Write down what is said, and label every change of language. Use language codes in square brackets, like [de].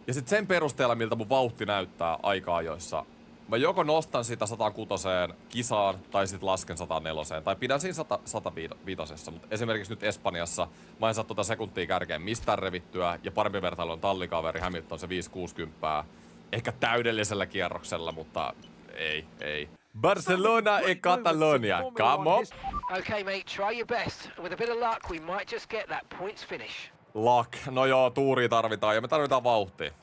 [fi] Ja sit sen perusteella, miltä mun vauhti näyttää aika-ajoissa, mä joko nostan sitä 106 kisaan, tai sit lasken 104, tai pidän siinä 105. Mutta esimerkiksi nyt Espanjassa mä en saa sekuntia kärkeen mistään revittyä, ja parempi vertailu on tallikaveri Hamilton se 560. Ehkä täydellisellä kierroksella, mutta ei. [en] Barcelona e Catalonia, come on! Okay mate, try your best. With a bit of luck, we might just get that points finish. Luck. [fi] No joo, tuuria tarvitaan, ja me tarvitaan vauhtia.